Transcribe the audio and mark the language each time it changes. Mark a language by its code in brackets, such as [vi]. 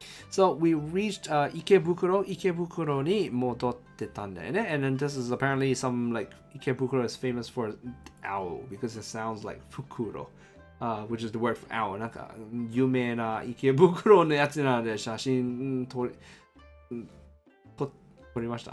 [en] So we reached Ikebukuro. [ja] Ikebukuro に戻ってたんだよね。 [en] And then this is apparently some like Ikebukuro is famous for owl because it sounds like fukuro, which is the word for owl. [ja] なんか有名な池袋のやつなので写真撮りました。